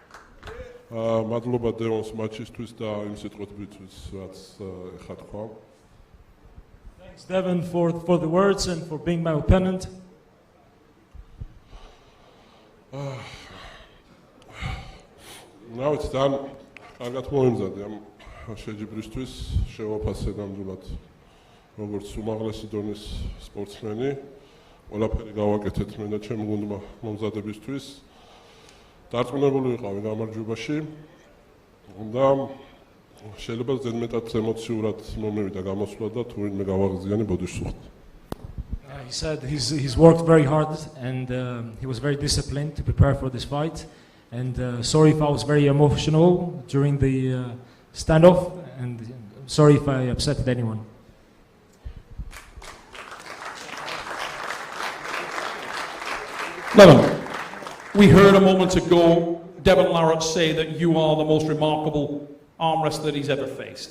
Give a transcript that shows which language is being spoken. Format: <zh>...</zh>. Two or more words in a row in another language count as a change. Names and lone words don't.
<en>Thanks, Devon, for the words and for being my opponent. Now it's done.</en> <ka>კარგად მოიმზადე ამ შეჯიბრისთვის, შევაფასე ნამდვილად როგორც უმაღლესი დონის სპორტსმენი. ყველაფერი გავაკეთეთ მე და ჩემი გუნდმა მომზადებისთვის. დარწმუნებული ვიყავი გამარჯვებაში და შეიძლება ზედმეტად ემოციურად მომივიდა გამოსვლა და თუ ვინმე გავაღიზიანი ბოდიშს უხდა.</ka> <en>He said he's worked very hard and he was very disciplined to prepare for this fight. And sorry if I was very emotional during the standoff, and sorry if I upset anyone. Levin, we heard a moment ago Devon Larratt say that you are the most remarkable arm wrestler that he's ever faced.</en>